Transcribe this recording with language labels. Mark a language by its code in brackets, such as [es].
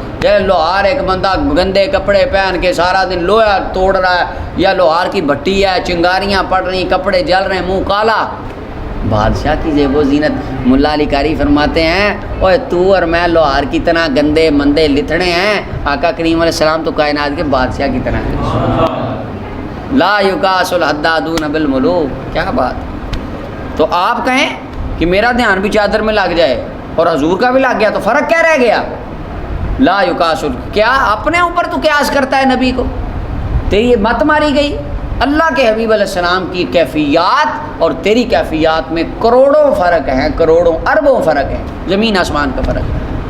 [ur] جیسے لوہار ایک بندہ گندے کپڑے پہن کے سارا دن لوہا توڑ رہا ہے، یا لوہار کی بھٹی ہے، چنگاریاں پڑ رہی، کپڑے جل رہے ہیں، منہ کالا. بادشاہ کی زیب و زینت. ملا علی قاری فرماتے ہیں اوے تو اور میں لوہار کی طرح گندے مندے لتھڑے ہیں، آقا کریم علیہ السلام تو کائنات کے بادشاہ کی طرح ہیں. [ar] لا یقاس الحدادون بالملوک. [ur] کیا بات. تو آپ کہیں کہ میرا دھیان بھی چادر میں لگ جائے اور حضور کا بھی لگ گیا تو فرق کیا رہ گیا. [ar] لا یقاس. [ur] کیا اپنے اوپر تو قیاس کرتا ہے نبی کو؟ تیری مت ماری گئی. اللہ کے حبیب علیہ السلام کی کیفیات اور تیری کیفیات میں کروڑوں فرق ہیں، کروڑوں اربوں فرق ہیں، زمین آسمان کا فرق ہے.